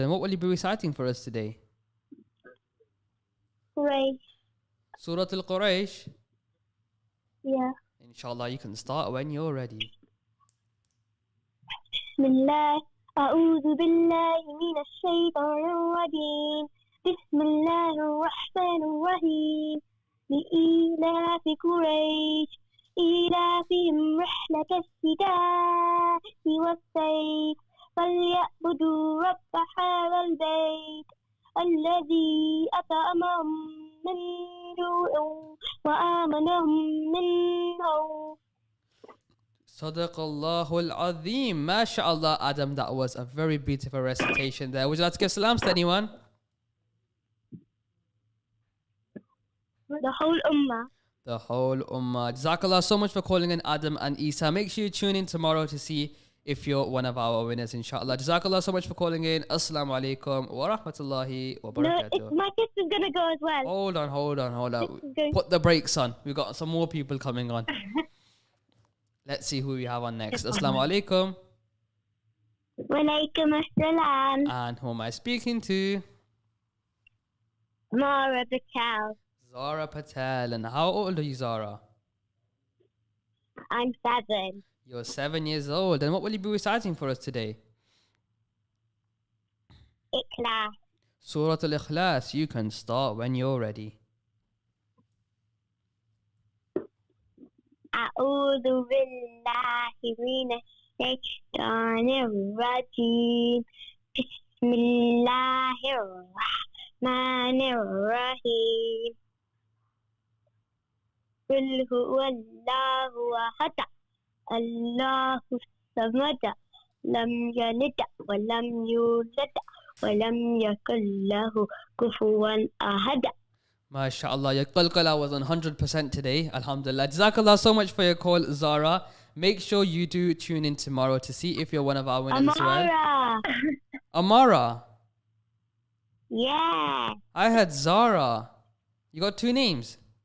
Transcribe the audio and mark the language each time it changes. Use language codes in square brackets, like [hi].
[en] And what will you be reciting for us today? Great. Surah Al-Quraysh. Yeah. Inshallah, you can start when you're ready. Bismillah. [ar] أعوذ بالله من الشيطان الرجيم بسم الله الرحمن الرحيم لإيلاف قريش إيلافهم رحلة الشتاء والصيف فليعبدوا رب هذا البيت الذي أطعمهم من جوع وآمنهم من خوف. [en] Sadaqallahul Azim. MashaAllah, Adam, that was a very beautiful recitation there. Would you like to give salams to anyone? The whole ummah. The whole ummah. Jazakallah so much for calling in, Adam and Isa. Make sure you tune in tomorrow to see if you're one of our winners, inshallah. Jazakallah so much for calling in. Assalamu alaikum wa rahmatullahi wa barakatuh. My kiss is going to go as well. Hold on. Put the brakes on. We've got some more people coming on. Let's see who we have on next. Assalamu alaikum. Walaikum assalam. And who am I speaking to? Mara Patel. Zara Patel. And how old are you, Zara? I'm 7. You're 7 years old. And what will you be reciting for us today? Ikhlas. Surah Al-Ikhlas. You can start when you're ready. [ar] أعوذ بالله من الشيطان الرجيم بسم الله الرحمن الرحيم قل هو الله أحد الله الصمد لم يلد ولم يولد ولم يكن له كفوا أحد. [en] MashaAllah, your qalqala was 100% today. Alhamdulillah. Jazakallah so much for your call, Zara. Make sure you do tune in tomorrow to see if you're one of our winners as well. Amara. Yeah. I had Zara. You got 2 names.